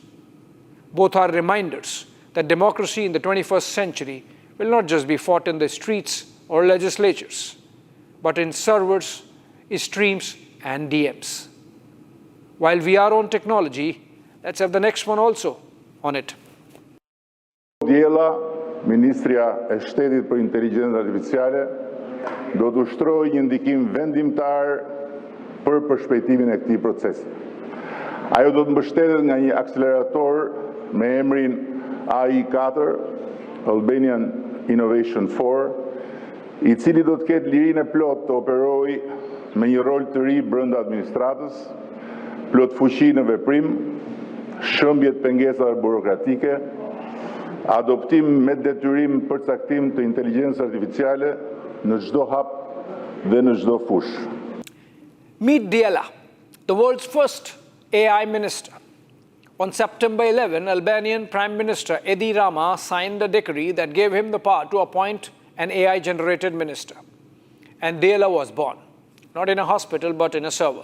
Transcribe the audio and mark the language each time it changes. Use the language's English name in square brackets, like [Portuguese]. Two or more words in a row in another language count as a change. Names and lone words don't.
[English] Both are reminders that democracy in the 21st century will not just be fought in the streets or legislatures, but in servers, streams, and DMs. While we are on technology, let's have the next one also on it. [Albanian] Djela, Ministria e Shtetit për Inteligjencën Artificiale, do të ushtrojë një ndikim vendimtar për përshpejtimin e këtij procesi. Ajo do të mbështetet nga një akselerator me emrin AI4, Albanian Innovation 4, I cili do të ketë lirinë e plot të operojë me një rol të ri brenda administratës, plot fuqi në veprim, shëmbje të pengesave burokratike, adoptim me detyrim përcaktim të inteligjencës artificiale në çdo hap dhe në çdo fush. [English] Meet Diela, the world's first AI minister. On September 11, Albanian Prime Minister Edi Rama signed a decree that gave him the power to appoint an AI-generated minister. And Diela was born, not in a hospital, but in a server.